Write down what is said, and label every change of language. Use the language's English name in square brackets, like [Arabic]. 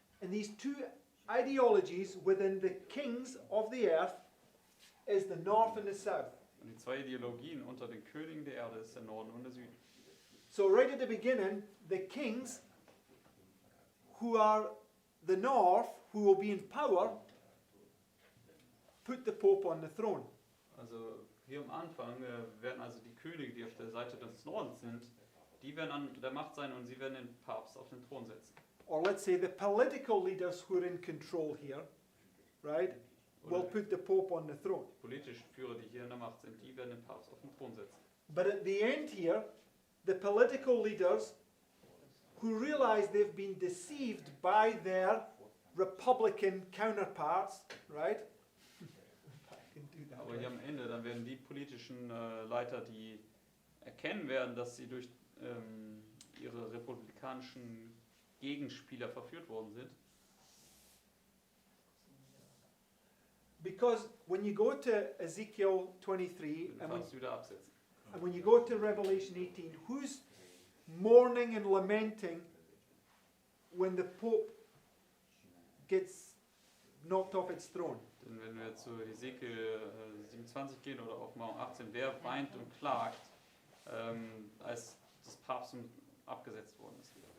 [English] And these two ideologies within the kings of the earth is the north and the south. [German] Und die zwei Ideologien unter den Königen der Erde ist der Norden und der Süden. [English] So right at the beginning, the kings who are the north, who will be in power, put the Pope on the throne. [German] Also hier am Anfang werden also die Könige, die auf der Seite des Nordens sind, die werden an der Macht sein und sie werden den Papst auf den Thron setzen. [English] Or let's say the political leaders who are in control here, right, will put the Pope on the throne. [German] Die politischen Führer, die hier in der Macht sind, die werden den Papst auf den Thron setzen. [English] But at the end here, the political leaders who realize they've been deceived by their Republican counterparts, right? I can do that, [German] Aber hier am Ende, dann werden die politischen Leiter, die erkennen werden, dass sie durch ihre republikanischen Gegenspieler verführt worden sind. [English] Because when you go to Ezekiel 23 [German] Den [English] and [German] Papst wieder absetzen. [English] when you go to Revelation 18, who's mourning and lamenting when the Pope gets knocked off its throne? [German] Denn wenn wir zu Hesekiel 27 gehen oder Offenbarung 18, wer weint und klagt, als das Papsttum abgesetzt worden ist?